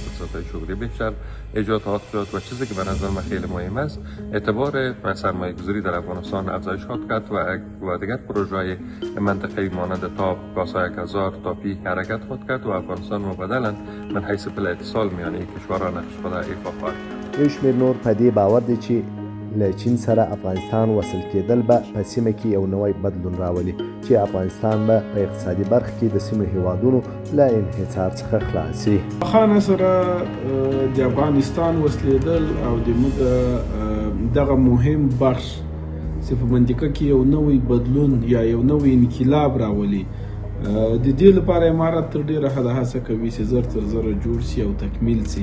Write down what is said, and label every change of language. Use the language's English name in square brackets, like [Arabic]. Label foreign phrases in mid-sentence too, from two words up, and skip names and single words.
[Persian] فرصت‌های شغلی بیشتر ایجاد خواهد شد و چیزی که به نظر من خیلی مهم است اعتبار سرمایه‌گذاری در افغانستان افزایش خواهد کرد و دیگر پروژه‌های منطقه‌ای مانند تاب، گازهای کازار، تاپی حرکت خواهد کرد و افغانستان مبادلا من حیث پل اتصال میان کشورها نقش خود ایفا خواهد کرد. [Pashto] یو شمېر نور په دې باور دی چې له چین سره افغانستان وصل کېدل به په سیمه کې یو نوی بدلون راولي چې افغانستان به په اقتصادي برخه کې د سیمې هیوادونو له انحصار څخه خلاص شي. واخان سره د افغانستان وصلېدل او دغه مهم بخش چې په منطقه کې یو نوی بدلون یا یو نوی انقلاب راولي د دې لپاره امارت تر ډیره حده هڅه کوي چې زر تر زره جوړ شي او تکمیل شي.